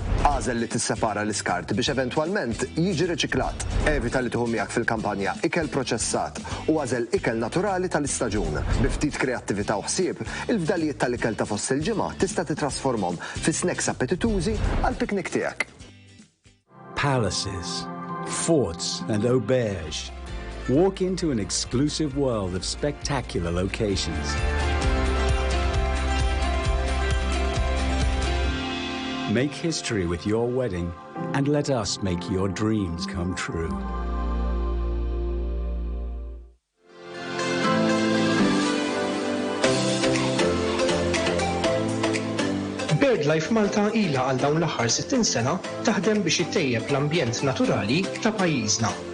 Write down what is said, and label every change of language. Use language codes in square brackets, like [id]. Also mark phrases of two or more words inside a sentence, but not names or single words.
[mt] Għażel li tissepara l-iskart biex eventwalment jiġi riċiklat. Evita li tieħu miegħek fil-kampanja ikel proċessat u għażel ikel naturali tal-istaġun. Bi ftit kreattività u ħsieb, il-fdalijiet tal-ikel ta' fost il-ġimgħa tista' titrasformhom fi snacks appetitużi għall-piknik tiegħek. [en] Palaces, forts and auberges. Walk into an exclusive world of spectacular locations. Make history with your wedding and let us make your dreams come true. [mt] BirdLife Malta ilha għal dawn l-aħħar 60 sena taħdem biex ittejjeb l-ambjent naturali ta' pajjiżna.